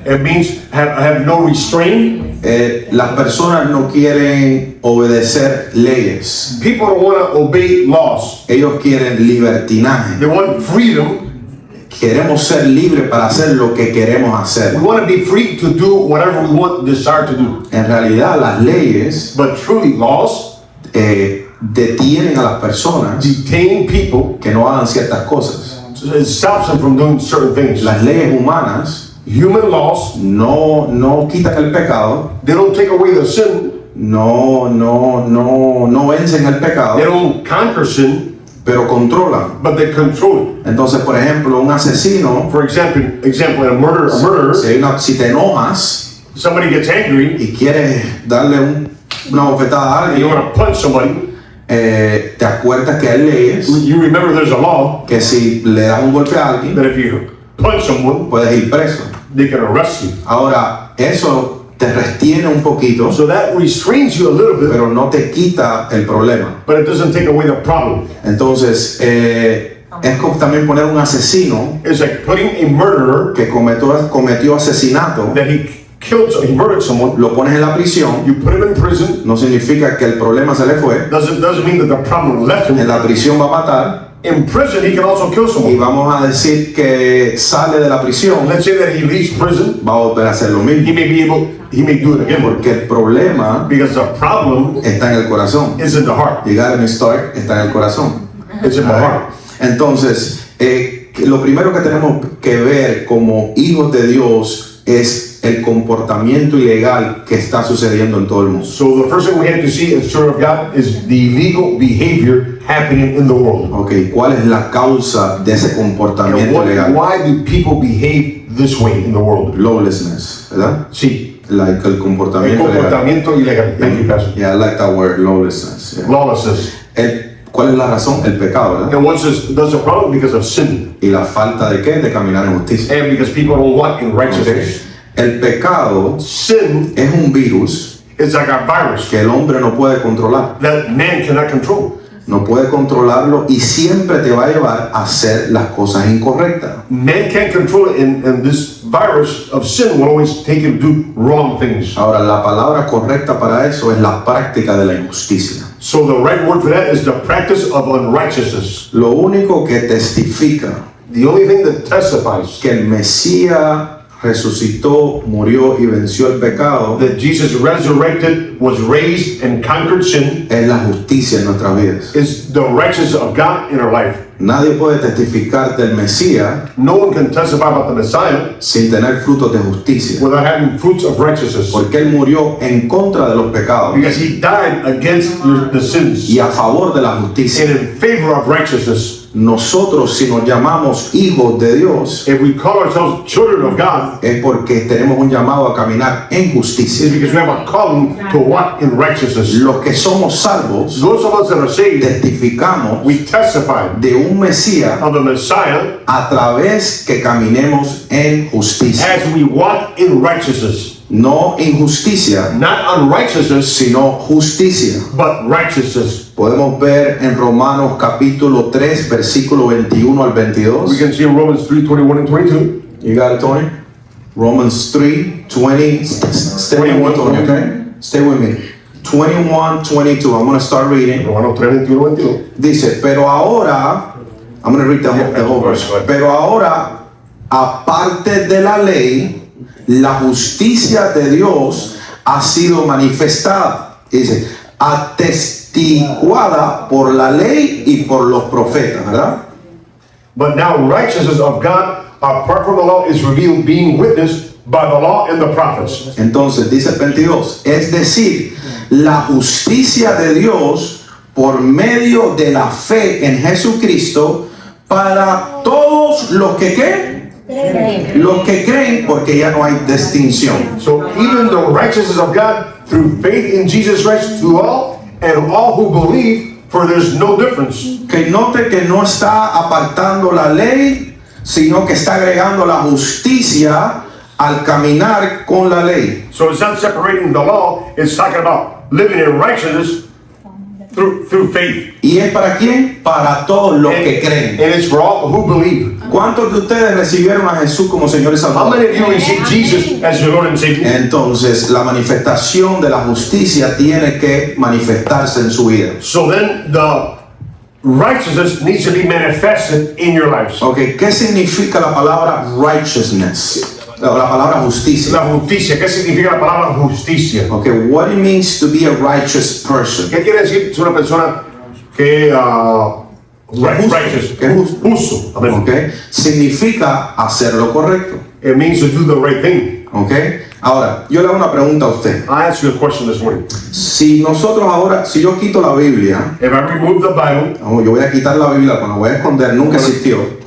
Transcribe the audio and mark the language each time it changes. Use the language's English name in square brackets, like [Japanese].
[English] It means have no restraint. [Spanish] Las personas no quieren obedecer leyes. [English] People don't want to obey laws. [Spanish] Ellos quieren libertinaje. [English] They want freedom. [Spanish] Queremos ser libres para hacer lo que queremos hacer. [English] We want to be free to do whatever we want, desire to do. [Spanish] En realidad, las leyes [English] But truly, laws [Spanish] detienen a las personas [English] detaining people, [Spanish] que no hagan ciertas cosas. [English] it stops them from doing certain things. [Spanish] Las leyes humanas [English] Human laws, [Spanish] no quitan el pecado, [English] they don't take away the sin, [Spanish] no vencen el pecado, [English] They don't conquer sin, [Spanish] pero controlan. [English] but they control it. [Spanish] Entonces, por ejemplo, un asesino, [English] For example, a murderer, [Spanish] si te enojas [English] somebody gets angry, [Spanish] y quieres darle una bofetada a [English] and you [Spanish] alguien, [English] want to punch somebody, [Spanish] te acuerdas que hay leyes [English] you remember there's a law [Spanish] que si le das un golpe a alguien, [English] that if you punch someone, [Spanish] puedes ir preso. [English] they can arrest you. [Spanish] Ahora, eso te retiene un poquito, [English] So that restrains you a little bit, [Spanish] pero no te quita el problema. [English] but it doesn't take away the problem. [Spanish] Entonces, es como también poner un asesino [English] It's like putting a murderer [Spanish] que cometió asesinato, [English] that he murdered someone, [Spanish] lo pones en la prisión, [English] you put him in prison, [Spanish] no significa que el problema se le fue. [English] doesn't mean that the problem left [Spanish] En [English] him. [Spanish] la prisión va a matar [English] In prison, he can also kill [Spanish] y [English] someone. [Spanish] vamos a decir que sale de la prisión, [English] Let's say that he leaves prison, [Spanish] va a volver a hacer lo [English] he [Spanish] mismo, [English] may do it again, [Spanish] porque el problema [English] because the problem [Spanish] está en el corazón. [English] is in the heart. [Spanish] Llegar a mi start está en el corazón. [English] It's in the heart. [Spanish] Entonces, lo primero que tenemos que ver como hijos de Dios es el comportamiento ilegal que está sucediendo en todo el mundo. [English] So the first thing we have to see as children of God is the illegal behavior happening in the world. [Spanish] Ok, ¿cuál es la causa de ese [English] And [Spanish] comportamiento ilegal? [English] why do people behave this way in the world? [Spanish] Lawlessness, ¿verdad? Sí, [English] Like el [Spanish] el comportamiento ilegal. comportamiento ilegal. [English] Thank you, Pastor. Yeah, I like that word, lawlessness. Yeah. Lawlessness. [Spanish] ¿Cuál es la razón? El pecado, ¿verdad? [English] And what's this? That's a problem because of sin [Spanish] Y la falta de qué? De caminar en justicia. [English] and because people don't walk in righteousness. [Spanish] El pecado [English] Sin [Spanish] es un virus [English] is like a virus [Spanish] que el hombre no puede controlar. [English] that man cannot control. [Spanish] No puede controlarlo y siempre te va a llevar a hacer las cosas incorrectas. [English] Man can't control it, and this virus of sin will always take you to do wrong things. [Spanish] Ahora, la palabra correcta para eso es la práctica de la injusticia. [English] So the right word for that is the practice of unrighteousness. [Spanish] Lo único que testifica [English] The only thing that testifies [Spanish] que el Mesías resucitó, murió y venció el pecado [English] that Jesus resurrected, was raised, and conquered sin [Spanish] es la justicia en nuestras vidas. [English] is the righteousness of God in our life. [Spanish] Nadie puede testificar del Mesías [English] No one can testify about the Messiah [Spanish] sin tener frutos de justicia, [English] without having fruits of righteousness, [Spanish] porque Él murió en contra de los pecados [English] because he died against the sins [Spanish] y a favor de la justicia. [English] and in favor of righteousness. [Spanish] Nosotros, si nos llamamos hijos de Dios, [English] If we call ourselves children of God, [Spanish] es porque tenemos un llamado a caminar en [English] it's [Spanish] justicia. [English] because we have a calling to walk in righteousness. [Spanish] Los que somos salvos [English] Those of us that are saved, [Spanish] testificamos [English] we testify [Spanish] de un Mesías [English] of the Messiah [Spanish] a través que caminemos en justicia. [English] as we walk in righteousness. [Spanish] No injusticia, [English] Not unrighteousness, [Spanish] sino justicia. [English] but righteousness. [Spanish] Podemos ver en Romanos capítulo 3, versículo 21 al [English] We [Spanish] 22. [English] can see in Romans 3:21 and 22. You got it, Tony? Romans 3, 20. Stay with me, Tony, okay? Stay with me. 21, 22. I'm going to start reading. [Spanish] Romanos 3:21, 22. Dice, pero ahora, [English] I'm going to read the whole verse. [Spanish] Pero ahora, aparte de la ley, la justicia de Dios ha sido manifestada. Dice, atestiguada por la ley y por los profetas, ¿verdad? [English] But now righteousness of God apart from the law is revealed, being witnessed by the law and the prophets. [Spanish] Entonces, dice el 22, es decir, la justicia de Dios por medio de la fe en Jesucristo para todos los que ¿qué? Los que creen, porque ya no hay distinción. [English] So even the righteousness of God through faith in Jesus Christ to all and all who believe, for there's no difference. [Spanish] Que note que no está apartando la ley, sino que está agregando la justicia al caminar con la ley. [English] So it's not separating the law, it's talking about living in righteousness through faith. [Spanish] ¿Y es para quién? Para todos los que creen. [English] And it's for all who believe. [Spanish] ¿Cuántos de ustedes recibieron a Jesús como Señor y [English] How [Spanish] Salvador? [English] many of you receive Jesus as your Lord and Savior? [Spanish] Entonces, la manifestación de la justicia tiene que manifestarse en su vida. [English] So then the righteousness needs to be manifested in your lives. [Spanish] Ok, ¿qué significa la palabra righteousness? La palabra justicia. La justicia, ¿qué significa la palabra justicia? [English] Ok, what it means to be a righteous person. [Spanish] ¿Qué quiere decir ser una persona que righteous, Que justo. justo? Amen. Ok, significa hacer lo correcto. [English] It means to do the right thing. [Spanish] Ok, Ahora, yo le hago una pregunta a usted. [English] I ask you a question this morning. [Spanish] Si nosotros ahora, si yo quito la Biblia, [English] If I remove the Bible, [Spanish] yo voy a quitar la Biblia, la voy a esconder, nunca existió.